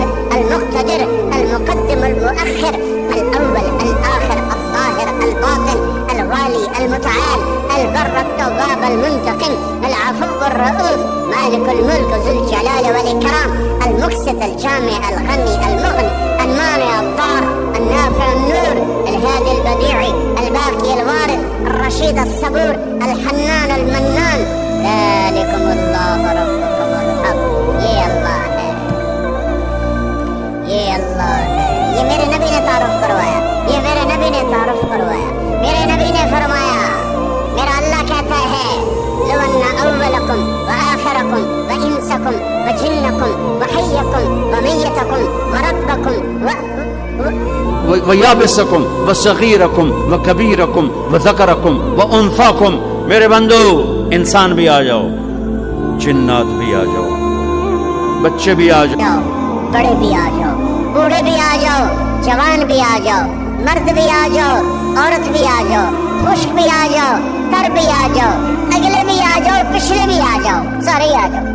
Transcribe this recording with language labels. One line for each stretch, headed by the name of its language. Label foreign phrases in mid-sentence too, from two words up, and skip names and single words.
Arabic: المقتدر المقدم المؤخر الأول الآخر الظاهر الباطن الوالي المتعال البر التواب المنتقم العفو الرؤوف مالك الملك ذو الجلال والإكرام المقسط الجامع الغني المغني المانع الضار النافع النور الهادي البديع الباقي الوارث الرشيد الصبور الحنان المنان ذلكم الله ربكم الحق۔
Urdu: یہ اللہ ہے، یہ اللہ ہے، یہ میرے نبی نے تعارف کروایا، یہ میرے نبی نے تعارف کروایا۔ میرے نبی نے فرمایا، میرا اللہ کہتا ہے
Arabic: لو ان اولکم وآخرکم وانسکم وجنکم وحیکم ومیتکم وربکم ویابسکم وصغیرکم وکبیرکم وذکرکم وانثاکم،
Urdu: میرے بندو انسان بھی آ جاؤ، جنات بھی آ جاؤ، بچے بھی آ جاؤ، بڑے بھی آ جاؤ، بوڑھے بھی آ جاؤ، جوان بھی آ جاؤ، مرد بھی آ جاؤ، عورت بھی آ جاؤ، خشک بھی آ جاؤ، تر بھی آ جاؤ، اگلے بھی آ جاؤ، پچھلے بھی آ جاؤ، سارے ہی آ جاؤ۔